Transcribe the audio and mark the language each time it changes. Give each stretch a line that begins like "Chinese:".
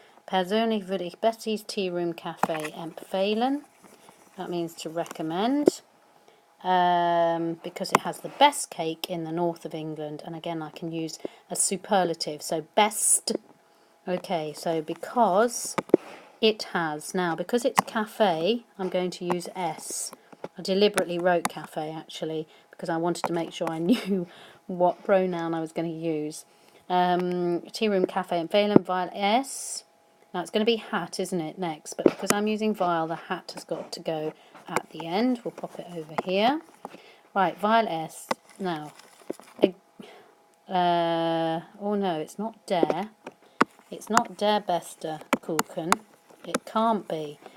German: Persönlich würde ich Betty's Tea Room Cafe empfehlen.
English: That means to recommend, because it has the best cake in the north of England. And again, I can use a superlative, so best. Okay, so because it has, now because it's cafe, I'm going to use S. I deliberately wrote cafe actually because I wanted to make sure I knew what pronoun I was going to use.
German: Tea room cafe empfehlen, weil S.
English: Now it's going to be hat, isn't it, next? But because I'm using weil, the hat has got to go at the end. We'll pop it over here. Right, weil S. Now, oh no, it's not der. It's not
German: der beste Kuchen.
English: It can't be.